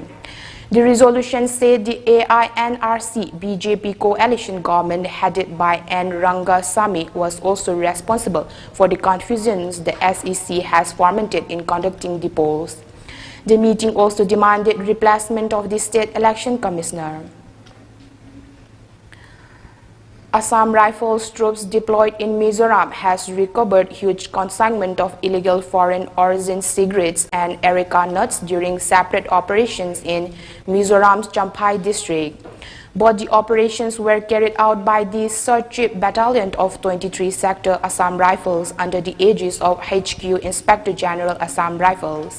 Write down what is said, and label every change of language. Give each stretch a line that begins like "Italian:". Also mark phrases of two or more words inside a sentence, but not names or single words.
English: The resolution said the AINRC BJP coalition government headed by N. Rangasamy was also responsible for the confusions the SEC has fomented in conducting the polls. The meeting also demanded replacement of the state election commissioner. Assam Rifles troops deployed in Mizoram has recovered huge consignment of illegal foreign origin cigarettes and areca nuts during separate operations in Mizoram's Champhai district. Both the operations were carried out by the Search Battalion of 23 Sector Assam Rifles under the aegis of HQ Inspector General Assam Rifles.